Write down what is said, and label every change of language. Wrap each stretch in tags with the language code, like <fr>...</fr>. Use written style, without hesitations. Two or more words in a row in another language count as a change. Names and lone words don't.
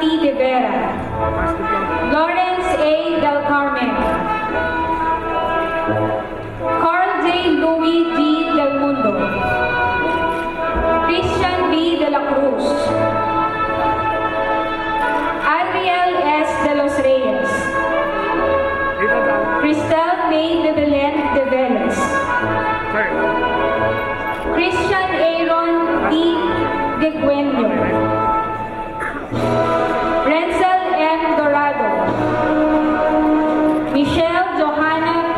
<en>De Vera, Lawrence A. Del Carmen, Carl J. Louis G. Del Mundo, Christian B. De la Cruz, Adriel S. De los Reyes, Cristel May De Belen De Veles, Christian Aaron D. De Guenyo, Renzel M. Dorado, Michelle Johanna P.</en>